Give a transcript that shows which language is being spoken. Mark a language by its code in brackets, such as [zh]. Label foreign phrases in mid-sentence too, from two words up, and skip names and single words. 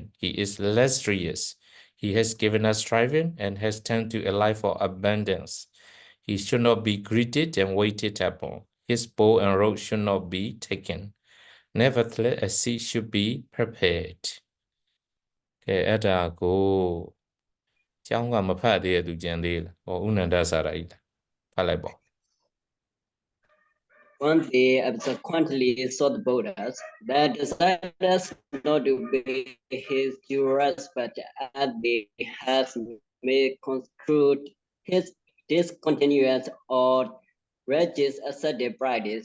[en] He is Lazarus. He has given us striving and has turned to a life of abundance. He should not be greeted and waited upon. His bow and rope should not be taken. Nevertheless, a seat should be prepared. [my] ကဲအဲ့ဒါကိုကျောင်းကမဖတ်သေးတဲ့သူကြံသေးလားဟောဥနန္ဒစာရာကြီးဖတ်လိုက်ပေါ့ [en] One day, subsequently saw the Buddhas, that decided not to pay his due respect as they had misconstrued his discontinuance or rigid ascetic practice.